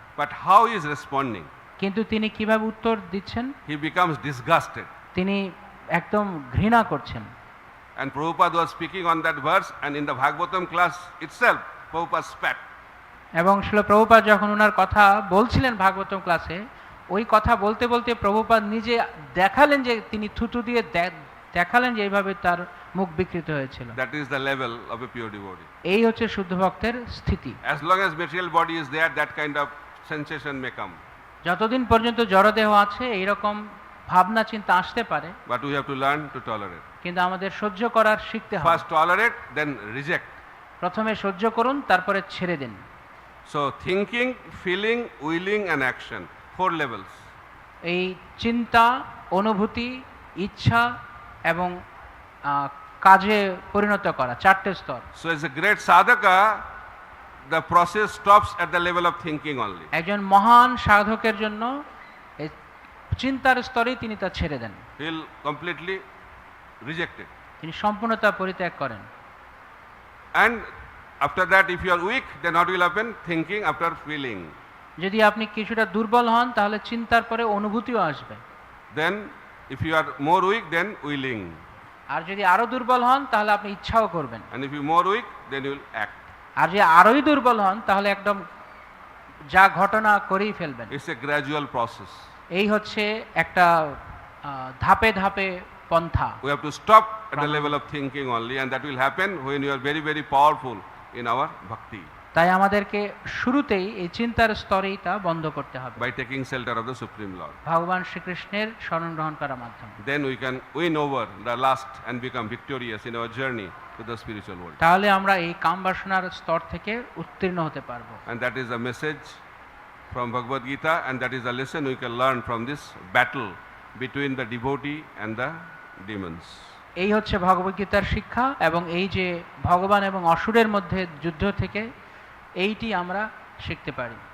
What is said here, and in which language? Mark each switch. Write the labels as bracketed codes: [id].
[en] But how he is responding? [bn] কিন্তু তিনি কিভাবে উত্তর দিচ্ছেন? [en] He becomes disgusted. [bn] তিনি একদম ঘৃণা করছেন। [en] And Prabhupada was speaking on that verse, and in the Bhagavatam class itself, Prabhupada spat. [bn] এবং শ্রীল প্রভুপাদ যখন ওনার কথা বলছিলেন ভাগবতম ক্লাসে, ওই কথা বলতে বলতে প্রভুপাদ নিজে দেখালেন যে তিনি থুতু দিয়ে দেখালেন যে এইভাবে তার মুখ বিকৃত হয়েছিল। [en] That is the level of a pure devotee. [bn] এই হচ্ছে শুদ্ধ ভক্তের স্থিতি। [en] As long as material body is there, that kind of sensation may come. [bn] যতদিন পর্যন্ত জড়দেহ আছে এইরকম ভাবনা চিন্তা আসতে পারে, [en] but we have to learn to tolerate. [bn] কিন্তু আমাদের সহ্য করার শিখতে হবে। [en] First tolerate, then reject. [bn] প্রথমে সহ্য করুন, তারপরে ছেড়ে দিন। [en] So thinking, feeling, willing and action, 4 levels. [bn] এই চিন্তা, অনুভূতি, ইচ্ছা এবং কাজে পরিণত করা, 4টে স্তর। [en] So as a great sadhaka, the process stops at the level of thinking only. [bn] একজন মহান সাধকের জন্য এই চিন্তার স্তরেই তিনি তা ছেড়ে দেন, [en] He'll completely reject it. [bn] তিনি সম্পূর্ণ তা পরিত্যাগ করেন। [en] And after that, if you are weak, then what will happen? Thinking after feeling. [bn] যদি আপনি কিছুটা দুর্বল হন, তাহলে চিন্তার পরে অনুভূতিও আসবে। [en] Then if you are more weak, then willing. [bn] আর যদি আরো দুর্বল হন, তাহলে আপনি ইচ্ছাও করবেন। [en] And if you more weak, then you will act. [bn] আর যদি আরোই দুর্বল হন, তাহলে একদম যা ঘটনা করেই ফেলবেন। [en] It's a gradual process. [bn] এই হচ্ছে একটা ধাপে ধাপে পন্থা। [en] We have to stop at the level of thinking only, and that will happen when you are very, very powerful in our bhakti, [bn] তাই আমাদেরকে শুরুতেই এই চিন্তার স্তরেই তা বন্ধ করতে হবে, [en] by taking shelter of the Supreme Lord. [bn] ভগবান শ্রীকৃষ্ণের শরণ গ্রহণ করার মাধ্যমে। [en] Then we can win over the lust and become victorious in our journey to the spiritual world. [bn] তাহলে আমরা এই কাম বাসনার স্তর থেকে উত্তীর্ণ হতে পারবো। [en] And that is the message from Bhagavad Gita, and that is the lesson we can learn from this battle between the devotee and the demons. [bn] এই হচ্ছে ভগবদ্গীতার শিক্ষা, এবং এই যে ভগবান এবং অসুরের মধ্যে যুদ্ধ থেকে এইটি আমরা শিখতে পারি।